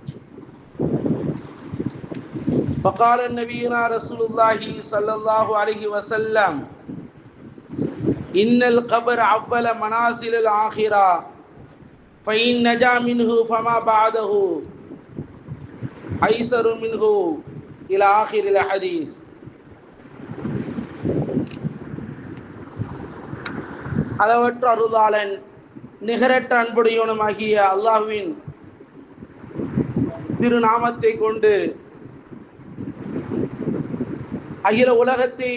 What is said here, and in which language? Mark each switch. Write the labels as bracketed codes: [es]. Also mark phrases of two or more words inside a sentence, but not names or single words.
[ar] وقال نبينا رسول الله صلى الله عليه وسلم: إن القبر أول منازل الآخرة، فإن نجا منه فما بعده أيسر منه إلى آخر الحديث. [ta] அளவற்ற அருளாளன் நிகரற்ற அன்புடையவனுமாகிய அல்லாஹ்வின் திருநாமத்தை கொண்டு அகில உலகத்தை